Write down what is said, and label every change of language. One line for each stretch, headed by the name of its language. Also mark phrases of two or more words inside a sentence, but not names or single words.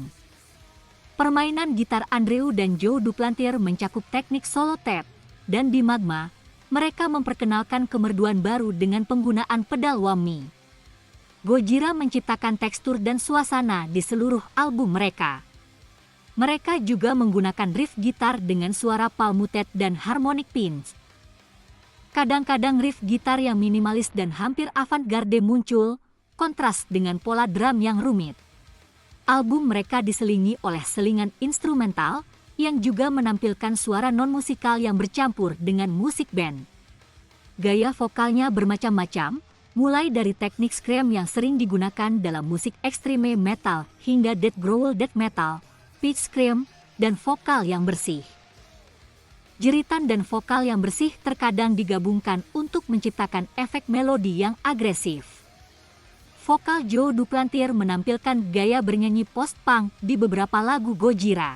Indonesian: Permainan gitar Andrew dan Joe Duplantier mencakup teknik solo tap, dan di Magma, mereka memperkenalkan kemerduan baru dengan penggunaan pedal whammy. Gojira menciptakan tekstur dan suasana di seluruh album mereka. Mereka juga menggunakan riff gitar dengan suara palmuted dan
English: harmonic pinch.
Indonesian: Kadang-kadang riff gitar yang minimalis dan hampir avant-garde muncul, kontras dengan pola drum yang rumit. Album mereka diselingi oleh selingan instrumental, yang juga menampilkan suara non-musikal yang bercampur dengan musik band. Gaya vokalnya bermacam-macam, mulai dari teknik scream yang sering digunakan dalam musik
English: extreme metal
Indonesian: hingga
English: death growl death metal, pitch scream,
Indonesian: dan vokal yang bersih. Jeritan dan vokal yang bersih terkadang digabungkan untuk menciptakan efek melodi yang agresif. Vokal Joe Duplantier menampilkan gaya bernyanyi post-punk di beberapa lagu Gojira.